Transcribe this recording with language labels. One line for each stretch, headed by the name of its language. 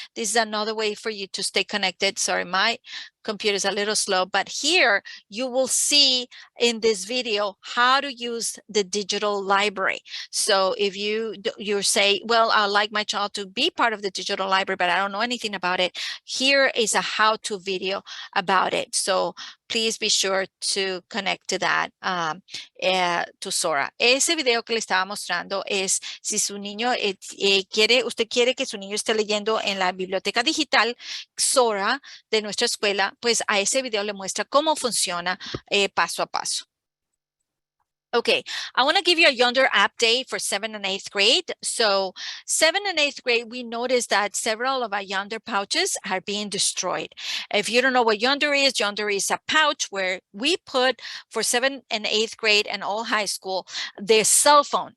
English: This is another way for you to stay connected. Sorry, my computer is a little slow, but here you will see in this video how to use the digital library. So if you say, well, I'd like my child to be part of the digital library, but I don't know anything about it, here is a how-to video about it. So please be sure to connect to that, to Sora.
Spanish: Ese video que le estaba mostrando es si su niño usted quiere que su niño esté leyendo en la biblioteca digital Sora de nuestra escuela, pues a ese video le muestra cómo funciona paso a paso.
English: Okay, I want to give you a Yonder update for 7th and 8th grade. So 7th and 8th grade, we noticed that several of our Yonder pouches are being destroyed. If you don't know what Yonder is a pouch where we put for 7th and 8th grade and all high school, their cell phone.